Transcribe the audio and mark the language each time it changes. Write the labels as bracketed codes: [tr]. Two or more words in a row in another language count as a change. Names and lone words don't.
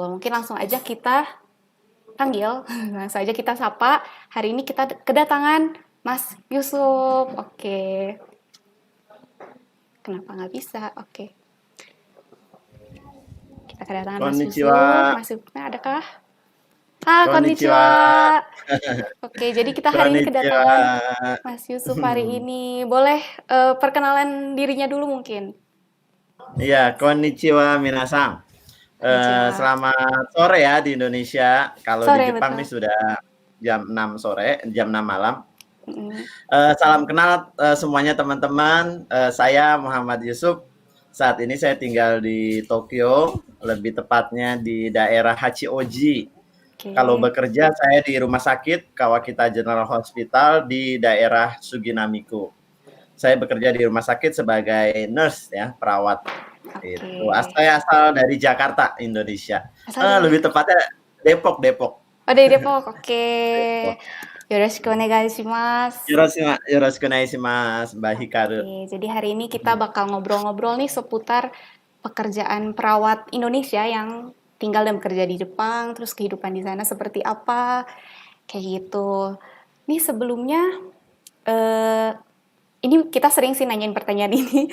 [id] Mungkin langsung aja kita panggil, langsung aja kita sapa. Hari ini kita kedatangan Mas Yusuf. Oke. Kenapa nggak bisa? Oke. Kita kedatangan Mas Yusuf. Konnichiwa. Mas Yusufnya adakah? Ah, Konnichiwa. konnichiwa. Oke, jadi kita hari ini Konnichiwa. kedatangan Mas Yusuf hari ini. Boleh perkenalan dirinya dulu mungkin? Iya, [ja] こんにちは皆さん. [id] Konnichiwa. Selamat sore ya di Indonesia. Kalau di Sore, Jepang nih betul. sudah jam 6 sore, jam 6 malam. Mm. Salam kenal semuanya teman-teman. Saya Muhammad Yusuf. Saat ini saya tinggal di Tokyo, lebih tepatnya di daerah Hachioji. Kalau Oke. bekerja saya di rumah sakit Kawakita General Hospital di daerah Suginamiku. Saya bekerja di rumah sakit sebagai nurse ya, perawat. Oke. Itu. Saya asal dari Jakarta, Indonesia. Asal dari Lebih tepatnya Depok, Depok. Oh, dari Depok. Oke. Depok. [ja] よろしくお願いします. よろしくお願いします, [id] Mbak Hikaru. Oke, jadi hari ini kita bakal ngobrol-ngobrol nih seputar pekerjaan perawat Indonesia yang tinggal dan bekerja di Jepang, terus kehidupan di sana seperti apa, kayak gitu. Nih sebelumnya, eh, ini kita sering sih nanyain pertanyaan ini.